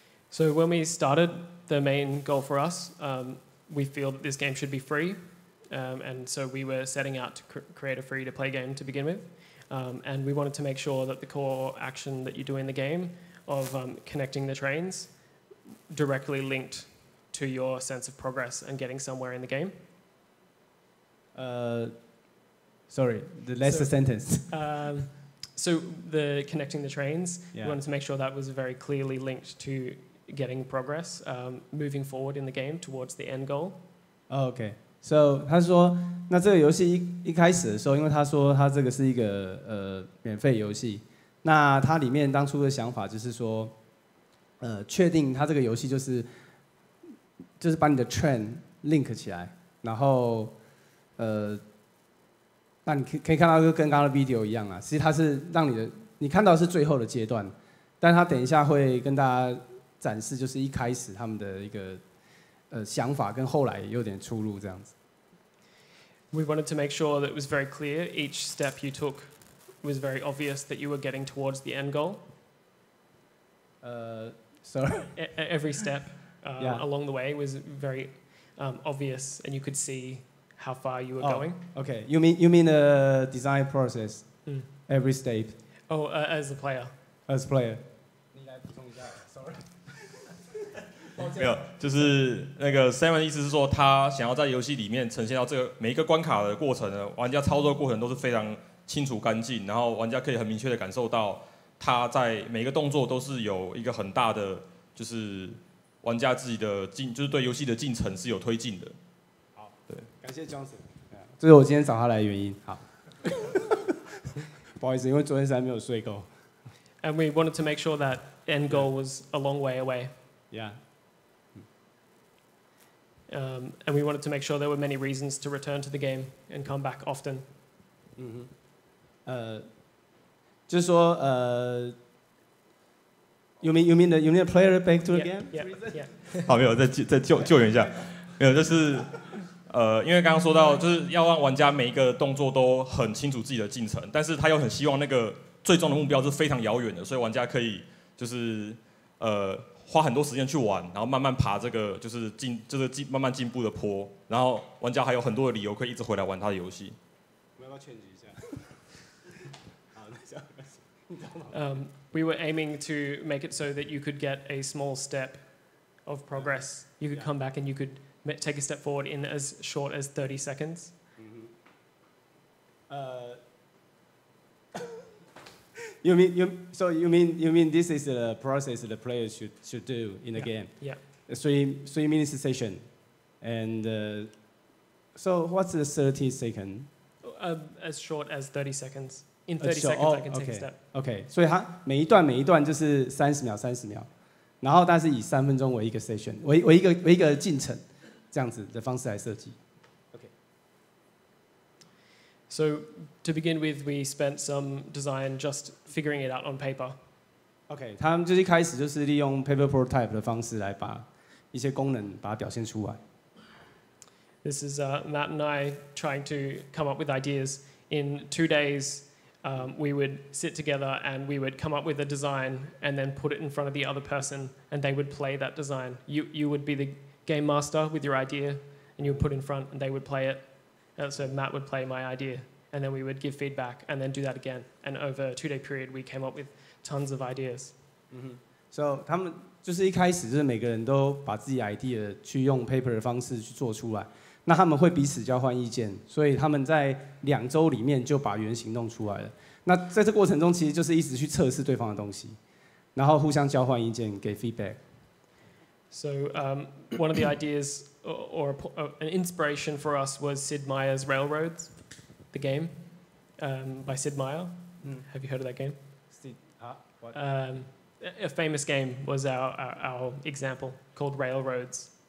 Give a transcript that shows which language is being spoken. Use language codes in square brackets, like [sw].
[en] So when we started, the main goal for us, we feel that this game should be free, and so we were setting out to create a free-to-play game to begin with, and we wanted to make sure that the core action that you do in the game of connecting the trains directly linked to your sense of progress and getting somewhere in the game. Sorry, the last sentence. So the connecting the trains, Yeah. we wanted to make sure that was very clearly linked to getting progress, moving forward in the game towards the end goal. [zh] OK，so 他说，那这个游戏一开始的时候，因为他说他这个是一个免费游戏，那它里面当初的想法就是说，确定它这个游戏就是把你的 train link 起来，然后那你可以看到跟刚刚的 video 一样啊，其实它是让你看到的是最后的阶段，但他等一下会跟大家展示，就是一开始他们的一个想法跟后来有点出入这样子。 [en] We wanted to make sure that it was very clear. Each step you took was very obvious that you were getting towards the end goal. Sorry. Every step Yeah. along the way was very obvious, and you could see how far you were going. Okay. You mean the design process? Every step. Oh, as a player. As player. [zh] 你来补充一下 ，sorry。没有，就是那个 Simon 的意思是说，他想要在游戏里面呈现到这个每一个关卡的过程呢，玩家操作的过程都是非常清楚干净，然后玩家可以很明确的感受到他在每一个动作都是有一个很大的，就是玩家自己的就是对游戏的进程是有推进的。好，对，感谢 Johnson， 这是我今天找他来的原因。好，不好意思，因为昨天实在没有睡够。 [en] And we wanted to make sure that end goal was a long way away. Yeah. And we wanted to make sure there were many reasons to return to the game and come back often. [zh] 就是说 [en] you mean the player back to the game? Yeah. [zh] 好，没有，再救援一下，没有，就是因为刚刚说到，就是要让玩家每一个动作都很清楚自己的进程，但是他又很希望那个最终的目标是非常遥远的，所以玩家可以就是花很多时间去玩，然后慢慢爬这个就是慢慢进步的坡，然后玩家还有很多的理由可以一直回来玩他的游戏。我们要不要劝举一下？好，那这样。 [en] We were aiming to make it so that you could get a small step of progress. You could come back and you could take a step forward in as short as 30 seconds. You mean this is the process the players should do in the game? Yeah. 3 minutes session, and so what's the 30 second? As short as 30 seconds. In 30 seconds, I can take a step. [zh] OK， 所以它每一段就是30秒，然后但是以3分钟为一个 session， 为一个进程，这样子的方式来设计。 [en] OK。 So to begin with, we spent some design just figuring it out on paper. [zh] OK， 他们就是一开始就是利用 paper prototype 的方式来把一些功能把它表现出来。 [en] This is Matt and I trying to come up with ideas. In 2 days, we would sit together and we would come up with a design and then put it in front of the other person and they would play that design. You would be the game master with your idea and you would put it in front and they would play it. So Matt would play my idea and then we would give feedback, and then do that again. And over a 2-day period, we came up with tons of ideas. [zh] So 他们就是一开始就是每个人都把自己 idea 去用 paper 的方式去做出来，那他们会彼此交换意见，所以他们在2周里面就把原型弄出来了。那在这过程中，其实就是一直去测试对方的东西，然后互相交换意见，给 feedback。 [en] So one of the ideas or an inspiration for us was Sid Meier's Railroads, the game by Sid Meier. Have you heard of that game? What? A famous game was our example called Railroads.